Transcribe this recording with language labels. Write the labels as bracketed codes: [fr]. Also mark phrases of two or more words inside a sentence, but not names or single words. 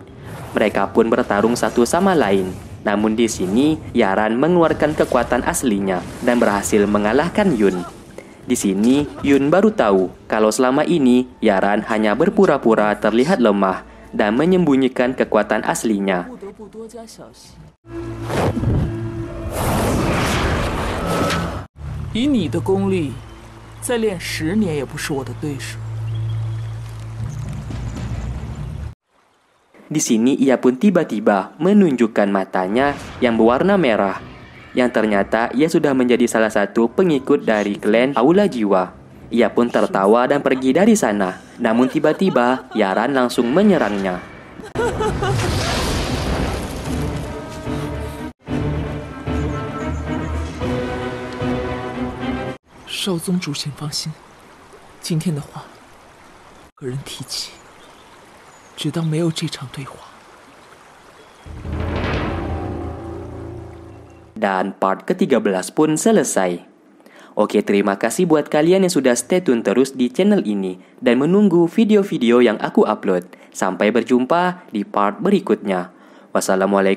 [id] Mereka pun bertarung satu sama lain. Namun di sini, Yaran mengeluarkan kekuatan aslinya dan berhasil mengalahkan Yun. Di sini, Yun baru tahu kalau selama ini Yaran hanya berpura-pura terlihat lemah dan menyembunyikan kekuatan aslinya. [zh] 以你的功力，再练10年也不是我的对手。 [id] Di sini ia pun tiba-tiba menunjukkan matanya yang berwarna merah. Yang ternyata ia sudah menjadi salah satu pengikut dari klan Aula Jiwa. Ia pun tertawa dan pergi dari sana. Namun tiba-tiba Yaran langsung menyerangnya. [zh] 少宗主请放心，今天的话，个人提起。只当没有这场对话。 [id] Dan part ke-13 pun selesai. Oke, terima kasih buat kalian yang sudah [en] stay tune [id] terus di channel ini dan menunggu video-video yang aku upload. Sampai berjumpa di part berikutnya.